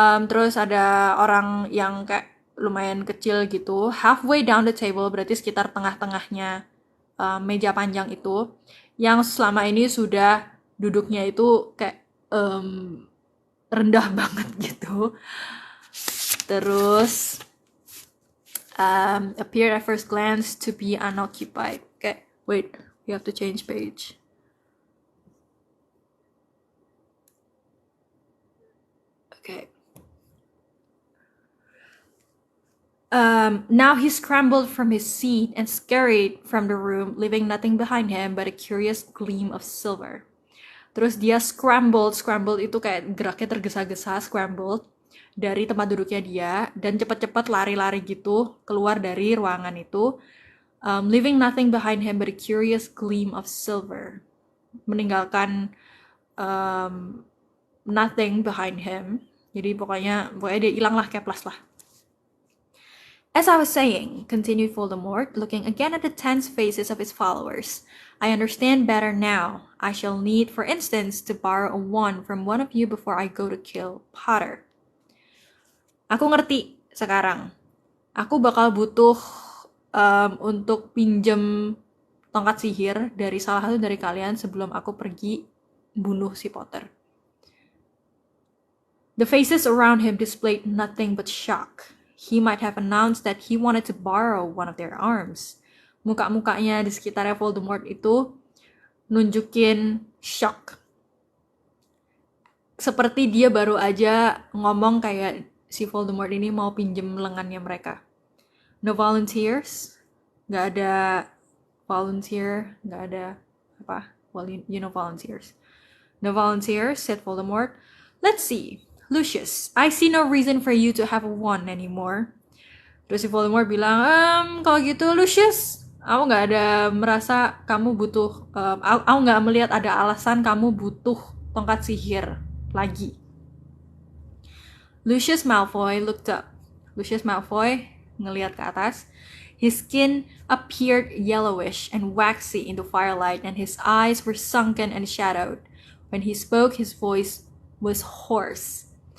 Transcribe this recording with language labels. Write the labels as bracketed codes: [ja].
[id] Terus ada orang yang kayak lumayan kecil gitu, [en] halfway down the table, [id] berarti sekitar tengah-tengahnya meja panjang itu, yang selama ini sudah duduknya itu kayak rendah banget gitu. [en] Terus appeared at first glance to be unoccupied. Okay, wait, you have to change page. Okay. Now he scrambled from his seat and scurried from the room, leaving nothing behind him but a curious gleam of silver. [id] Terus dia scrambled itu kayak geraknya tergesa-gesa, scrambled dari tempat duduknya dia, dan cepat-cepat lari-lari gitu keluar dari ruangan itu, [en] leaving nothing behind him but a curious gleam of silver. [id] Meninggalkan [en] nothing behind him. [id] Jadi pokoknya dia hilang lah, keplas lah. [en] As I was saying, continued Voldemort, looking again at the tense faces of his followers, I understand better now. I shall need, for instance, to borrow a wand from one of you before I go to kill Potter. [id] Aku ngerti sekarang. Aku bakal butuh untuk pinjem tongkat sihir dari salah satu dari kalian sebelum aku pergi bunuh si Potter. [en] The faces around him displayed nothing but shock. He might have announced that he wanted to borrow one of their arms. [id] Muka-mukanya di sekitarnya Voldemort itu nunjukin shock. Seperti dia baru aja ngomong kayak si Voldemort ini mau pinjem lengannya mereka. [en] No volunteers? [id] Gak ada volunteer, gak ada apa? [en] Well, you know volunteers. No volunteers, said Voldemort. Let's see. Lucius, I see no reason for you to have a wand anymore. [id] Terus si Voldemort bilang, kalau gitu Lucius, aku gak ada merasa kamu butuh, aku gak melihat ada alasan kamu butuh tongkat sihir lagi. [en] Lucius Malfoy looked up. [id] Lucius Malfoy ngelihat ke atas. [en] His skin appeared yellowish and waxy in the firelight, and his eyes were sunken and shadowed. When he spoke, his voice was hoarse.